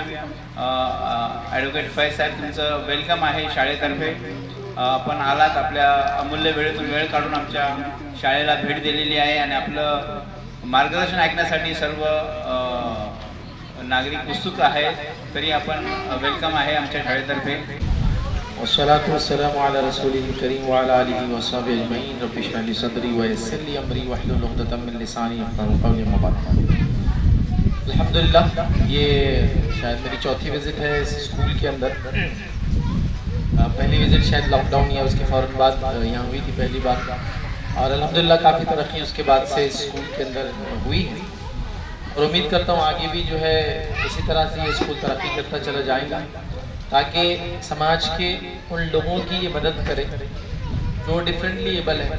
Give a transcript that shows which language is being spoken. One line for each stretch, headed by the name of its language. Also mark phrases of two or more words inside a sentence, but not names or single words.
Marathi: ॲडव्होकेट फैज साहेब तुमचं वेलकम आहे शाळेतर्फे. आपण आलात, आपल्या अमूल्य वेळेतून वेळ काढून आमच्या शाळेला भेट दिलेली आहे आणि आपलं मार्गदर्शन ऐकण्यासाठी सर्व नागरिक उत्सुक आहेत. तरी आपण वेलकम आहे आमच्या शाळेतर्फे.
Arabic: والصلاة والسلام على رسوله الكريم وعلى آله وصحبه أجمعين. رب اشرح لي صدري ويسر لي أمري واحلل عقدة من لساني يفقهوا قولي. أما بعد,
Hindi: अल्हम्दुलिल्लाह ये शायद मेरी चौथी विज़िट है इस स्कूल के अंदर. पहली विज़िट शायद लॉकडाउन या उसके फ़ौरन बाद यहाँ हुई थी पहली बार, और अल्हम्दुलिल्लाह काफ़ी तरक्की उसके बाद से इस स्कूल के अंदर हुई है और उम्मीद करता हूँ आगे भी जो है इसी तरह से ये स्कूल तरक्की करता चला जाएगा, ताकि समाज के उन लोगों की ये मदद करे जो
English: differently able
Hindi: है.